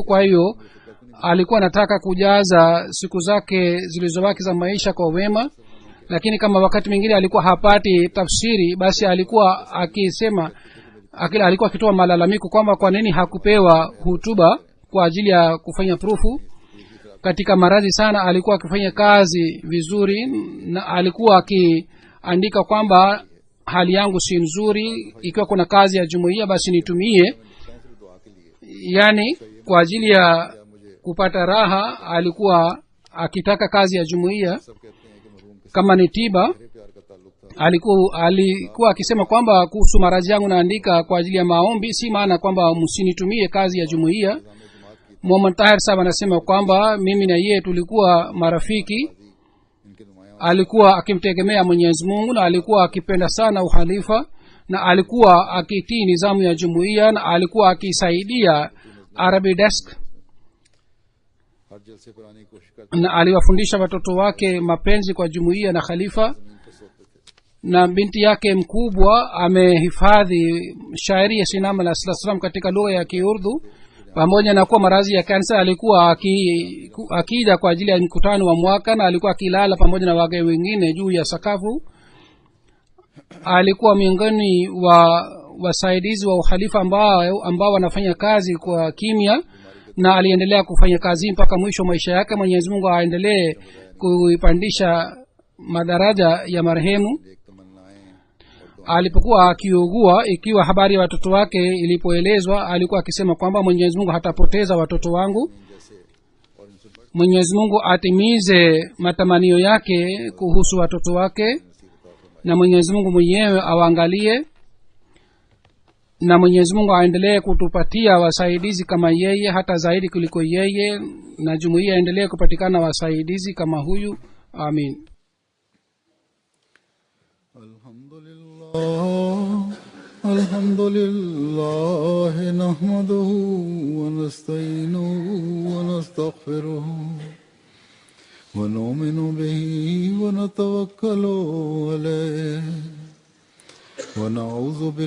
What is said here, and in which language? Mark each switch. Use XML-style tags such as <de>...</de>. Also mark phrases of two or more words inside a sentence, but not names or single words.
<sw>Kwa hiyo alikuwa anataka kujaza siku zake zilizobaki za maisha kwa wema, lakini kama wakati mwingine alikuwa hapati tafsiri, basi alikuwa akisema alikuwa akitoa malalamiko kwamba kwa nini hakupewa hutuba kwa ajili ya kufanya prufu. Katika maradhi sana alikuwa akifanya kazi vizuri, na alikuwa akiandika kwamba hali yangu si nzuri, ikiwa kuna kazi ya jumuiya basi nitumie.</sw> <ur>دعا کے لیے</ur> <sw>yani kwa ajili ya kupata raha alikuwa akitaka kazi ya jumuiya.</sw> <ur>سب کہتے ہیں کہ مرحوم کے</ur> <sw>kama ni tiba,</sw> <ur>ساتھ پیار کا تعلق تھا.</ur> <sw>alikuwa akisema kwamba kuhusu maradhi yangu naandika kwa ajili ya maombi, si maana kwamba msinitumie kazi ya jumuiya.</sw> <ur>جماعت کی</ur> <sw>Muhammad Tahir Sahib anasema kwamba mimi na yeye tulikuwa marafiki.</sw> <ur>ان کے نمایاں</ur> <sw>Alikuwa akimtegemea Mwenyezi Mungu na alikuwa akipenda sana uhalifa, na alikuwa akitii nizamu ya jumuiya, na alikuwa akisaidia</sw> <en>Arabic desk,</en> <ur>ہر جلسے پر آنے کی کوشش کرتے</ur> <sw>na aliwafundisha watoto wake mapenzi kwa jumuiya na khalifa.</sw> <ur>زمین پر سوتے تھے.</ur> <sw>Na binti yake mkubwa amehifadhi shairi ya Sinam</sw> <ar>عليه السلام</ar> <sw>katika lugha ya Kiurdu. Pamoja na kuwa maradhi ya kansa, alikuwa akija kwa ajili ya mkutano wa mwaka, na alikuwa akilala pamoja na wageni wengine juu ya sakafu. Alikuwa miongoni wa wasaidizi wa uhalifa ambao wanafanya kazi kwa kimya, na aliendelea kufanya kazi mpaka mwisho wa maisha yake. Mwenyezi Mungu aendelee kuipandisha madaraja ya marehemu.</sw> <ur>ایک تمنائیں اور</ur> <sw>Alipokuwa akiugua, ikiwa habari ya watoto wake ilipoelezwa, alikuwa akisema kwamba Mwenyezi Mungu hatapoteza watoto wangu.</sw> <ur>جیسے اور ان سے بڑھ</ur> <sw>Mwenyezi Mungu atimize matamanio yake kuhusu watoto wake, na Mwenyezi Mungu mwenyewe awaangalie, na Mwenyezi Mungu aendelee kutupatia wasaidizi kama yeye, hata zaidi kuliko yeye, na jumuiya aendelee kupatikana wasaidizi kama huyu. Amin.</sw> <ar>الحمد لله نحمده ونستعينه ونستغفره ونؤمن به ونتوكل عليه ونعوذ</ar>